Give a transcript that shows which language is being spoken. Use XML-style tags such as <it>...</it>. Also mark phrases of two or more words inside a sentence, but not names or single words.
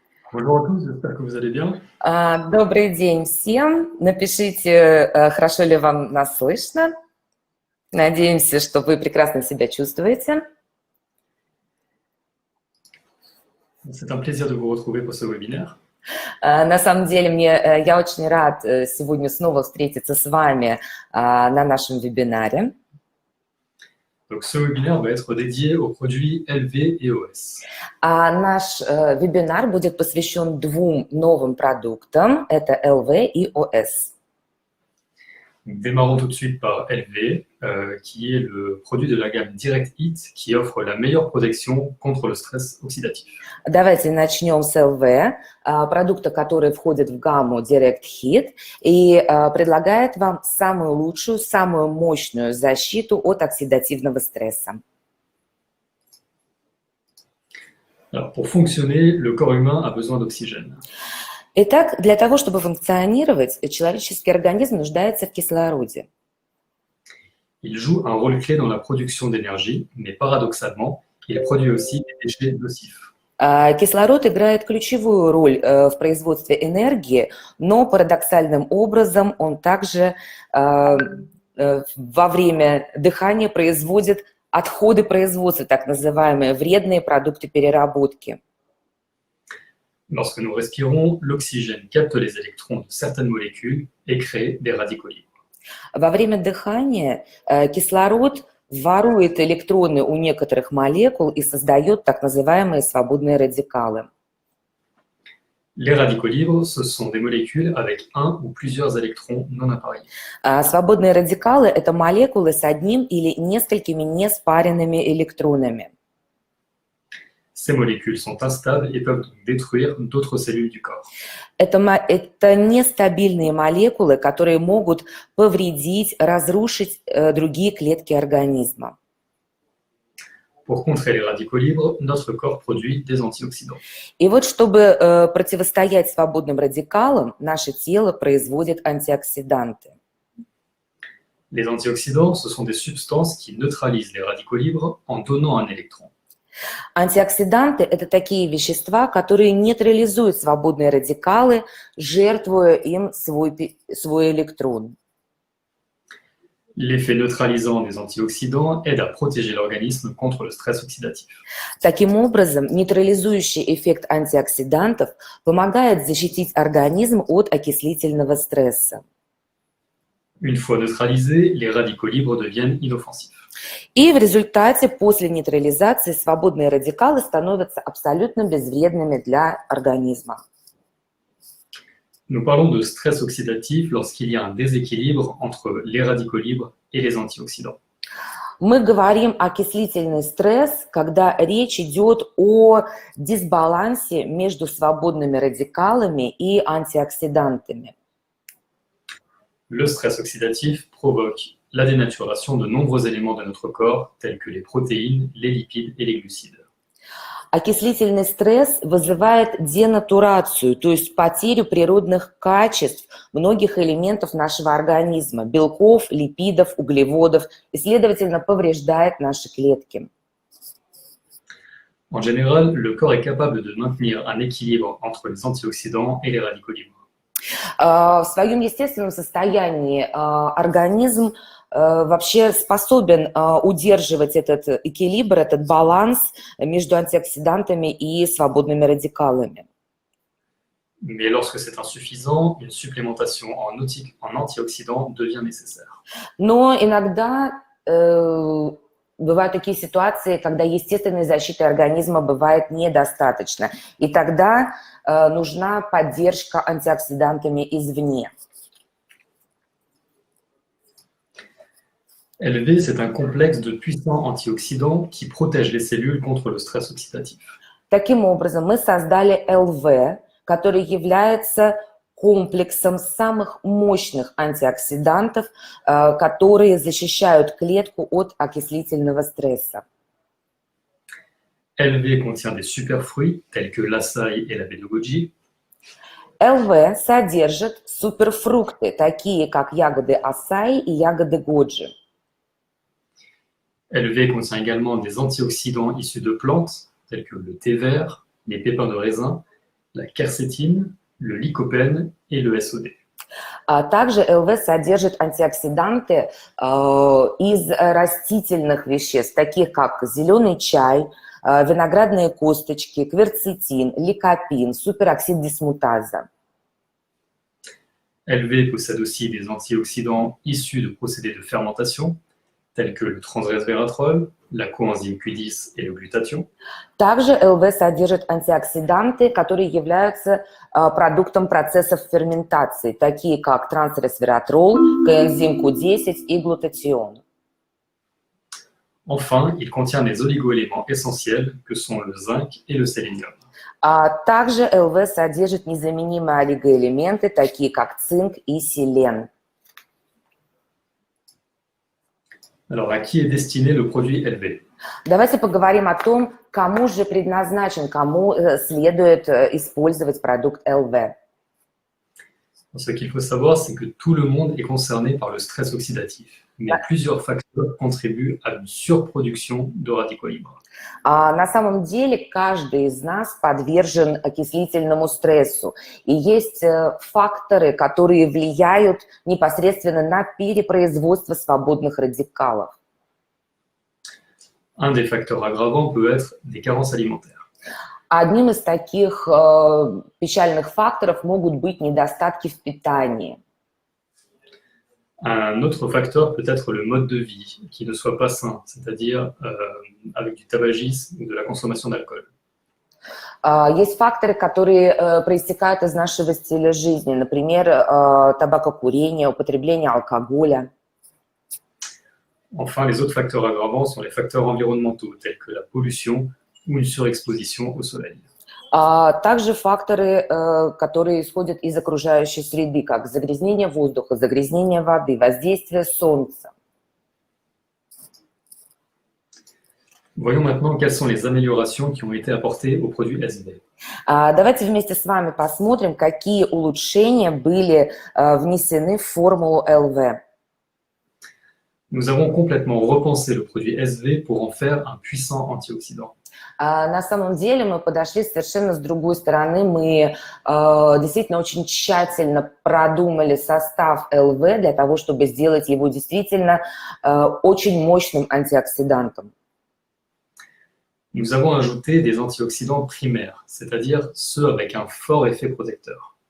<fr>Bonjour à tous, j'espère que vous allez bien.</fr> <ru>Добрый день всем. Напишите, хорошо ли вам нас слышно. Надеемся, что вы прекрасно себя чувствуете.</ru> <fr>C'est un plaisir de vous retrouver pour ce webinaire.</fr> <ru>На самом деле, я очень рад сегодня снова встретиться с вами на нашем вебинаре.</ru> <fr>Donc, ce webinaire va être dédié aux produits LV et OS.</fr> <ru>Наш вебинар будет посвящен двум новым продуктам. Это LV и OS.</ru> <fr>Donc, démarrons tout de suite par LV, qui est le produit de la gamme Direct Hit qui offre la meilleure protection contre le stress oxydatif.</fr> <ru>Давайте начнем с LV, продукта, который входит в гамму Direct Hit и предлагает вам самую лучшую, самую мощную защиту от оксидативного стресса.</ru> <fr>Alors, pour fonctionner, le corps humain a besoin d'oxygène.</fr> <ru>Итак, для того, чтобы функционировать, человеческий организм нуждается в кислороде.</ru> <fr>Il joue un rôle clé dans la production d'énergie, mais paradoxalement, il produit aussi des déchets nocifs.</fr> <ru>Кислород играет ключевую роль в производстве энергии, но парадоксальным образом он также во время дыхания производит отходы производства, так называемые вредные продукты переработки.</ru> <fr>Lorsque nous respirons, l'oxygène capte les électrons de certaines molécules et crée des radicaux libres.</fr> <ru>Во время дыхания кислород ворует электроны у некоторых молекул и создает так называемые свободные радикалы.</ru> <fr>Les radicaux libres, ce sont des molécules avec un ou plusieurs électrons non appareillés.</fr> <ru>Свободные радикалы – это молекулы с одним или несколькими неспаренными электронами.</ru> <fr>Ces molécules sont instables et peuvent donc détruire d'autres cellules du corps.</fr> <ru>Это нестабильные молекулы, которые могут повредить, разрушить другие клетки организма.</ru> <fr>Pour contrer les radicaux libres, notre corps produit des antioxydants.</fr> <ru>И вот чтобы противостоять свободным радикалам, наше тело производит антиоксиданты.</ru> <fr>Les antioxydants, ce sont des substances qui neutralisent les radicaux libres en donnant un électron.</fr> <ru>Антиоксиданты – это такие вещества, которые нейтрализуют свободные радикалы, жертвуя им свой электрон.</ru> <fr>L'effet neutralisant des antioxydants aide à protéger l'organisme contre le stress oxydatif.</fr> <ru>Таким образом, нейтрализующий эффект антиоксидантов помогает защитить организм от окислительного стресса.</ru> <fr>Une fois neutralisés, les radicaux libres deviennent inoffensifs.</fr> <ru>И в результате, после нейтрализации, свободные радикалы становятся абсолютно безвредными для организма.</ru> <fr>Nous parlons de stress oxydatif lorsqu'il y a un déséquilibre entre les radicaux libres et les antioxydants.</fr> <ru>Мы говорим о окислительный стресс, когда речь идет о дисбалансе между свободными радикалами и антиоксидантами.</ru> <fr>Le stress oxydatif provoque la dénaturation de nombreux éléments de notre corps, tels que les protéines, les lipides et les glucides.</fr> <ru>Окислительный стресс вызывает денатурацию, то есть потерю природных качеств многих элементов нашего организма, белков, липидов, углеводов, и, следовательно, повреждает наши клетки.</ru> <fr>En général, le corps est capable de maintenir un équilibre entre les antioxydants et les radicaux libres.</fr> <ru>В своем естественном состоянии организм вообще способен удерживать этот эквилибр, этот баланс между антиоксидантами и свободными радикалами.</ru> <fr>Mais lorsque c'est insuffisant, une supplémentation en antioxydants devient nécessaire.</fr> <ru>Но иногда бывают такие ситуации, когда естественной защиты организма бывает недостаточно, и тогда нужна поддержка антиоксидантами извне.</ru> <fr>LV, c'est un complexe de puissants antioxydants qui protègent les cellules contre le stress oxydatif.</fr> <ru>Таким образом, мы создали LV, который является комплексом самых мощных антиоксидантов, которые защищают клетку от окислительного стресса.</ru> <fr>LV contient des superfruits tels que l'açaï et la baie de goji.</fr> <ru>ЛВ содержит суперфрукты, такие как ягоды асаи и ягоды годжи.</ru> <fr>LV contient également des antioxydants issus de plantes, tels que le thé vert, les pépins de raisin la quercétine, le lycopène et le SOD.</fr> <ru>Также ЛВ содержит антиоксиданты из растительных веществ, таких как зеленый чай, виноградные косточки, кверцетин, ликопин, супероксид дисмутаза.</ru> <fr>LV possède aussi des antioxydants issus de procédés de fermentation, tels que le transresveratrol, la coenzyme Q10 et le glutathion.</fr> <ru>Также ЛВ содержит антиоксиданты, которые являются продуктом процессов ферментации, такие как трансресвератрол, коэнзим Q10 и глутатион.</ru> <fr>Enfin, il contient des oligoéléments essentiels que sont le zinc et le sélénium.</fr> <ru>Также ЛВ содержит незаменимые олигоэлементы, такие как цинк и селен.</ru> <fr>Alors, à qui est destiné le produit LV?</fr> <ru>Давайте поговорим о том, кому же предназначен, кому следует использовать продукт ЛВ.</ru> <fr>Ce qu'il faut savoir, c'est que tout le monde est concerné par le stress oxydatif, mais plusieurs facteurs contribuent à une surproduction de radicaux libres.</fr> <ru>На самом деле каждый из нас подвержен окислительному стрессу. И есть факторы, которые влияют непосредственно на перепроизводство свободных радикалов.</ru> <fr>Un des facteurs aggravants peut être des carences alimentaires.</fr> <ru>Одним из таких печальных факторов могут быть недостатки в питании.</ru> <fr>Un autre facteur peut être le mode de vie qui ne soit pas sain, c'est-à-dire avec du tabagisme ou de la consommation d'alcool.</fr> <ru>Есть факторы, которые проистекают из нашего стиля жизни, например, табакокурение, употребление алкоголя.</ru> <fr>Enfin, les autres facteurs aggravants sont les facteurs environnementaux, tels que la pollution ou une surexposition au soleil.</fr> <ru>Также факторы, которые исходят из окружающей среды, как загрязнение воздуха, загрязнение воды, воздействие солнца.</ru> <fr>Voyons maintenant quelles sont les améliorations qui ont été apportées au produit SV.</fr> <ru>Давайте вместе с вами посмотрим, какие улучшения были внесены в формулу ЛВ.</ru> <fr>Nous avons complètement repensé le produit SV pour en faire un puissant antioxydant.</fr> <ru>На самом деле мы подошли совершенно с другой стороны. Мы действительно очень тщательно продумали состав ЛВ для того, чтобы сделать его действительно очень мощным антиоксидантом.</ru> <fr>Nous avons ajouté des antioxydants primaires, c'est-à-dire ceux avec un fort effet protecteur.</fr>